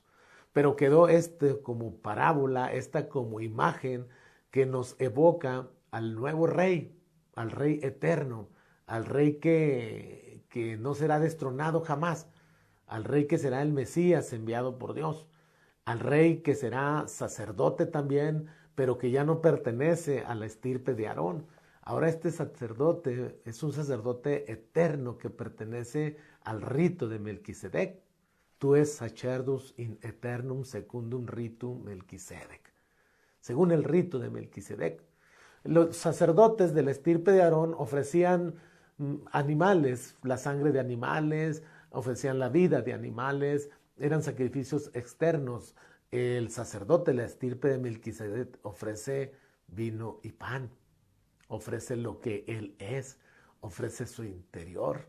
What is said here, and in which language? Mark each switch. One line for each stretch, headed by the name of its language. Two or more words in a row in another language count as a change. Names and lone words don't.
Spanish: Pero quedó como parábola, esta como imagen que nos evoca al nuevo rey, al rey eterno, al rey que no será destronado jamás, al rey que será el Mesías enviado por Dios, al rey que será sacerdote también, pero que ya no pertenece a la estirpe de Aarón. Ahora este sacerdote es un sacerdote eterno que pertenece al rito de Melquisedec.
Latin: Tu es sacerdus in aeternum secundum ritum Melquisedec.
Spanish: Según el rito de Melquisedec, los sacerdotes de la estirpe de Aarón ofrecían animales, la sangre de animales, ofrecían la vida de animales, eran sacrificios externos El sacerdote, la estirpe de Melquisedec, ofrece vino y pan, ofrece lo que él es, ofrece su interior.